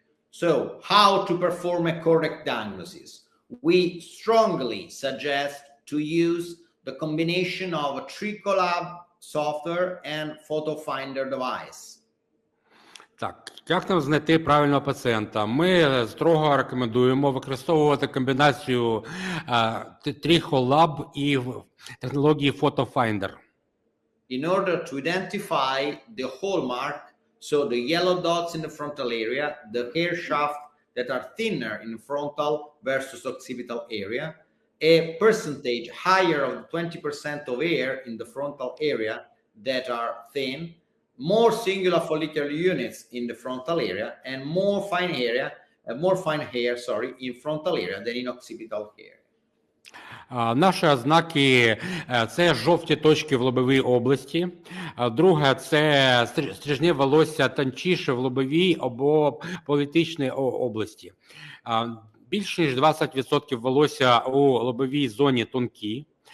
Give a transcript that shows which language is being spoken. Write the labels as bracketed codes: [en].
[en] So, how to perform a correct diagnosis? We strongly suggest to use the combination of a Tricolab software and photo finder device. [uk] Так, як нам знайти правильного пацієнта? Ми строго рекомендуємо використовувати комбінацію Tricolab і технології Photo Finder. [en] In order to identify the hallmark, so the yellow dots in the frontal area, the hair shaft that are thinner in the frontal versus occipital area, a percentage higher of 20% of hair in the frontal area that are thin, more singular follicular units in the frontal area, and more fine hair, in frontal area than in occipital hair. [uk] Наші ознаки – це жовті точки в лобовій області. Друге – це стрижневе волосся тончіше в лобовій або політичній області. Більше ніж 20% волосся у лобовій зоні тонкі.